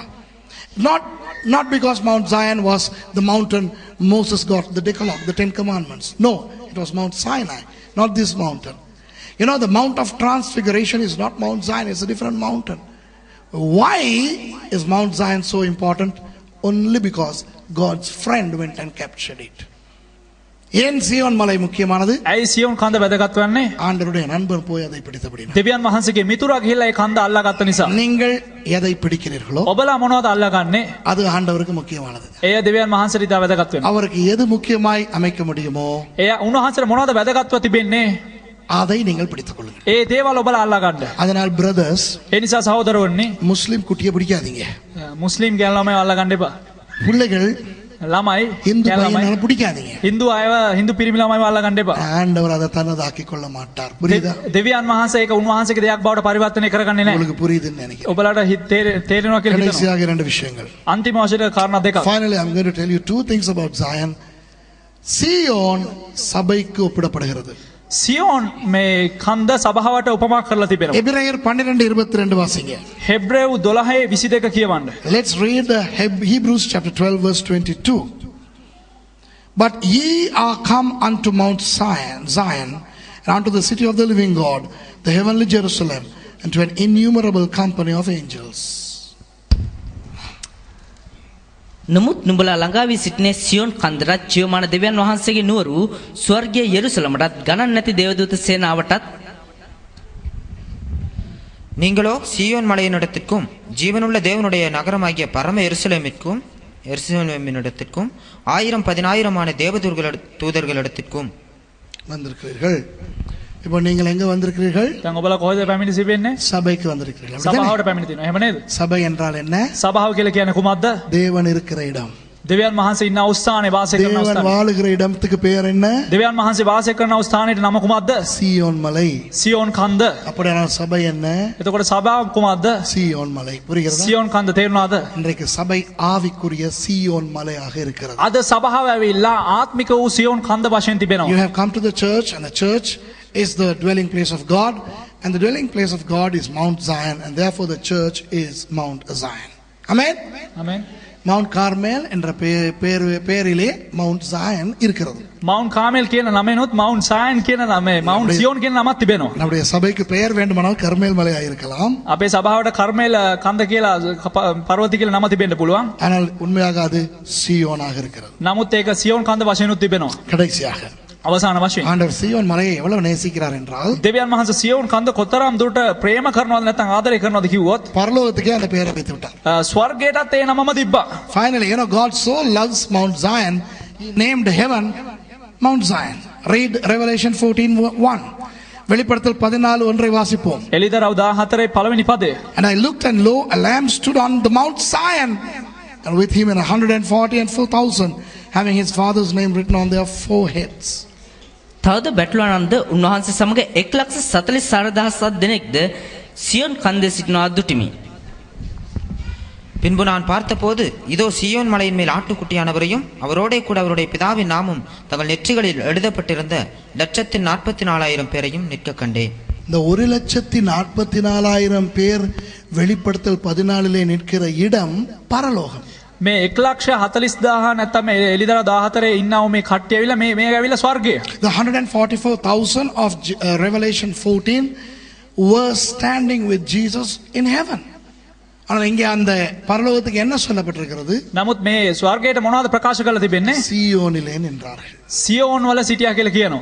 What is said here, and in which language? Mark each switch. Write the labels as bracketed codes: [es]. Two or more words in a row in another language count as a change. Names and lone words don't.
[en] Not because Mount Zion was the mountain Moses got the Decalogue, the 10 Commandments. No, it was Mount Sinai, not this mountain. You know, the Mount of Transfiguration is not Mount Zion, it's a different mountain. Why is Mount Zion so important? Only because God's friend went and captured it. [ta] ஏன் சியோன் மலை முக்கியமானது? [si] ඇයි සියොන් කන්ද වැදගත් වන්නේ? [ta] ஆண்டவருடைய நண்பர் போய் அதை பிடித்தபடினா. [si] දෙවියන් වහන්සේගේ මිතුරා ගිහිල්ලා ඒ කන්ද අල්ලාගත්ත නිසා. [ta] நீங்கள் எதை பிடிக்கிறீர்களோ [si] ඔබලා මොනවද අල්ලාගන්නේ? [ta] அது ஆண்டவருக்கு முக்கியமானது. [si] එය දෙවියන් වහන්සේට ඉතා වැදගත් වෙනවා. [ta] அவருக்கு எது முக்கியமாய் அமைக்க முடியுமோ [si] එය උන්වහන්සේට මොනවද වැදගත්ව තිබෙන්නේ? [ta] அதை நீங்கள் பிடித்துக் கொள்ளுங்கள். [si] ඒ දේවල් ඔබලා අල්ලාගන්න. [ta] அதனால் பிரதர்ஸ், [si] ඒ නිසා සහෝදරවනි, [ta] முஸ்லிம் குட்டியை பிடிக்காதீங்க. [si] මුස්ලිම් ගෑනු ළමයි අල්ලාගන්න එපා. [ta] பிள்ளைகள் [si] ළමයි [ta] இந்து பையனை பிடிக்காதீங்க. [si] හින්දු අයව හින්දු පිරිමි ළමයි අල්ලාගන්න එපා. [ta] ஆண்டவர் அதை தன்னதாக்கிக் கொள்ள மாட்டார். புரியுதா? [si] දෙවියන් වහන්සේ ඒක උන්වහන්සේගේ දෙයක් බවට පරිවර්තනය කරගන්නේ නැහැ. [ta] உங்களுக்கு புரியுதுன்னு நினைக்கிறேன். [si] ඔබලාට තේරෙනවා කියලා හිතනවා. [ta] கடைசியாக இரண்டு விஷயங்கள். [si] අන්තිම වශයෙන් කාරණා දෙකක්. [en] Finally, I'm going to tell you two things about Zion. [ta] சியோன் சபைக்கு ஒப்பிடப்படுகிறது. [si] සියෝන් මේ කන්ද සභාවට උපමා කරලා තිබෙනවා. [ta] எபிரேயர் 12:22 வாசிங்க. [si] හෙබ්‍රේවු 12:22 කියවන්න. [en] Let's read the Hebrews chapter 12 verse 22. But ye are come unto Mount Zion, and unto the city of the living God, the heavenly Jerusalem, and to an innumerable company of angels. [si] නමුත් නුඹලා ළඟා වී සිටිනේ සියොන් කන්දරත් ජීවමාන දෙවියන් වහන්සේගේ නුවර වූ ස්වර්ගීය යෙරුසලමටත් ගණන් නැති දේවදූත සේනාවටත්. [ta] நீங்களோ சீயோன் மலையினிடத்திற்கும் ஜீவனுள்ள தேவனுடைய நகரமாகிய பரம எருசலேமினிடத்திற்கும் 1000-10,000 தேவதூதர்களிடத்திற்கும் வந்திருக்கிறீர்கள். இப்போ நீங்கள் எங்க வந்திருக்கிறீர்கள்? [si] දැන් ඔබලා කොහෙද පැමිණ සිටින්නේ? [ta] சபைக்கு வந்திருக்கிறீர்கள். [si] සභාවට පැමිණ තිනවා. එහෙම නේද? [ta] சபை என்றால் என்ன? [si] සභාව කියලා කියන්නේ කුමක්ද? [ta] தேவன் இருக்கிற இடம். [si] දෙවියන් වහන්සේ ඉන්න ස්ථානේ වාසය කරන [ta] தேவன் [si] ස්ථානේ. [ta] வாழுகிற இடத்துக்கு பெயர் என்ன? [si] දෙවියන් වහන්සේ වාසය කරන ස්ථානයේ නම කුමක්ද? [ta] சீயோன் மலை. [si] සියෝන් කන්ද. [ta] அப்படியான சபை என்ன? [si] එතකොට සභාව කුමක්ද? [ta] சீயோன் மலை. புரிகிறதா? [si] සියෝන් කන්ද තේරුණාද? [ta] இன்றைக்கு சபை ஆவிக்குரிய சீயோன் மலையாக இருக்கிறது. [si] අද සභාව ඇවිල්ලා ආත්මික වූ සියෝන් කන්ද වශයෙන් තිබෙනවා. [en] You have come to the church, and the church is the dwelling place of God, and the dwelling place of God is Mount Zion, and therefore the church is Mount Zion. Amen. Amen. [ta] Mount Carmel என்ற பெயரிலே Mount Zion இருக்கிறது. [si] Mount Carmel කියන නමෙනුත් Mount Zion කියන නමේ Mount Zion කියන නමක් තිබෙනවා. [ta] நம்முடைய சபைக்கு பெயர் வேண்டுமானால் கர்மேல் மலையாக இருக்கலாம். [si] අපේ සභාවට කර්මේල කන්ද කියලා පර්වතය කියලා නම තිබෙන්න පුළුවන්. [ta] ஆனால் உண்மையாக அது சீயோனாக இருக்கிறது. [si] නමුත් ඒක සියෝන් කන්ද වශයෙන්ුත් තිබෙනවා. [ta] கடைசியாக [si] අවසාන වශයෙන් [ta] ஆண்டவர் சீயோன் மலையை எவ்வளவு நேசிக்கிறார் என்றால், [si] දෙවියන් වහන්සේ සියෝන් කන්ද කොතරම් දුරට ප්‍රේම කරනවද නැත්නම් ආදරය කරනවද කිව්වොත් [ta] பரலோகத்துக்கே அந்த பெயரை வைத்து விட்டார். [si] ස්වර්ගයටත් ඒ නමම තිබ්බා. [en] Finally, you know, God so loves Mount Zion, he named heaven Mount Zion. Read Revelation 14:1. [ta] வெளிப்படுத்தல் 14:1 வாசிப்போம். [si] එලිදරව් 14 පළවෙනි පදය. [en] And I looked, and lo, a lamb stood on the Mount Zion, and with him 144,000, having his father's name written on their foreheads. [si] තවද බැටළුවනන්ද උන්වහන්සේ සමග 1,44,000 දෙනෙක්ද සියොන් කන්දේ සිටිනවා දුටිමි. [ta] பின்பு நான் பார்த்தபோது இதோ சீயோன் மலையின் மேல் ஆட்டுக்குட்டியானவரையும் அவரோடே கூட அவருடைய பிதாவின் நாமும் தங்கள் நெற்றிகளில் எழுதப்பட்டிருந்த 144,000 பேரையும் நிற்க கண்டேன். இந்த 144,000 பேர் வெளிப்படுத்தல் 14 நிற்கிற இடம் பரலோகம். [si] මේ 1,40,000 නැත්නම් මේ එලිදරව් 14 ඉන්නව මේ කට්ටිය ඇවිල්ලා මේ ඇවිල්ලා ස්වර්ගය. [en] The 144,000 of Revelation 14 were standing with Jesus in heaven. [ta] ஆனால் இங்கே அந்த பரலோகத்துக்கு என்ன சொல்லப்பட்டிருக்கிறது? [si] නමුත් මේ ස්වර්ගයට මොනවද ප්‍රකාශ කරලා තිබෙන්නේ? [ta] சீயோனிலே நின்றார்கள். [si] සියෝන් වල සිටියා කියලා කියනවා.